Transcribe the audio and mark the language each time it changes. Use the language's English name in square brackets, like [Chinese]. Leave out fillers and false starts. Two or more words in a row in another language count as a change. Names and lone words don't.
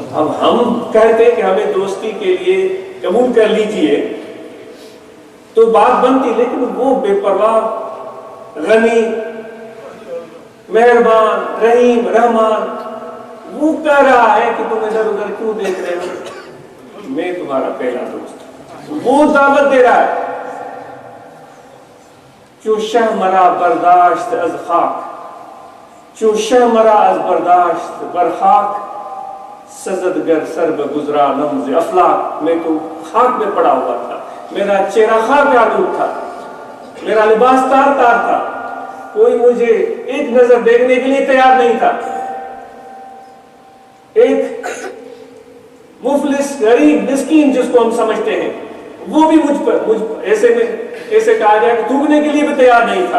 [Urdu] اب ہم کہتے ہیں کہ ہمیں دوستی کے لیے قبول کر لیجئے تو بات بنتی, لیکن وہ بے پرواہ, غنی, مہربان, رحیم, رحمان, وہ کہہ رہا ہے کہ تم ادھر ادھر کیوں دیکھ رہے ہو، میں تمہارا پہلا دوست۔ وہ دعوت دے رہا ہے، [Persian] چو شہ مرا برداشت از خاک، چو شہ مرا از برداشت بر خاک، سزدگر سر بگزرا نمز افلاک۔ [Urdu] میں تو خاک میں پڑا ہوا تھا، میرا چہرہ خاک آلود تھا، میرا لباس تار تار تھا، کوئی مجھے ایک نظر دیکھنے کے لیے تیار نہیں تھا۔ ایک مفلس غریب مسکین جس کو ہم سمجھتے ہیں، وہ بھی مجھ ایسے کہا جائے کہ تھوکنے کے لیے بھی تیار نہیں تھا۔